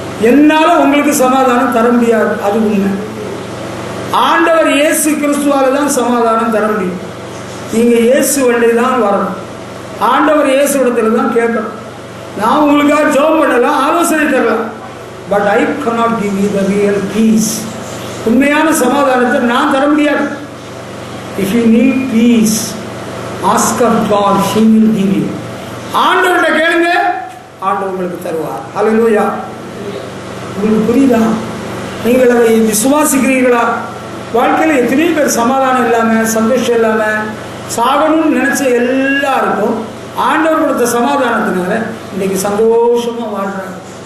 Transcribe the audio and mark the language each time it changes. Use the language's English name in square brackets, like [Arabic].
[Tamil] என்னால உங்களுக்கு சமாதானம் தர முடியாது, அது உண்மை. ஆண்டவர் இயேசு கிறிஸ்துவால தான் சமாதானம் தர முடியும். நீங்க இயேசு வழியை தான் வரணும். ஆண்டவர் இயேசு இடத்துல தான் கேட்கணும். நான் உங்களுக்காக ஜெபம் பண்ணலாம், ஆலோசனை தரலாம், [English] But I cannot give you the real peace. [Tamil] உண்மையான சமாதானத்தை நான் தர முடியாது. [English] If you need peace, ask of God, He will give you. [Tamil] ஆண்டவர்கிட்ட கேளுங்க, ஆண்டவர் உங்களுக்கு தருவார். ஹல்லேலூயா. உங்களுக்கு புரியுதா? நீங்கள் அதை விசுவாசிக்கிறீர்களா? வாழ்க்கையில் எத்தனையோ பேர் சமாதானம் இல்லாமல், சந்தோஷம் இல்லாமல், சாகணும்னு நினைச்ச எல்லாருக்கும் ஆண்டவர் கொடுத்த சமாதானத்தினால இன்னைக்கு சந்தோஷமா வாழ்றாங்க.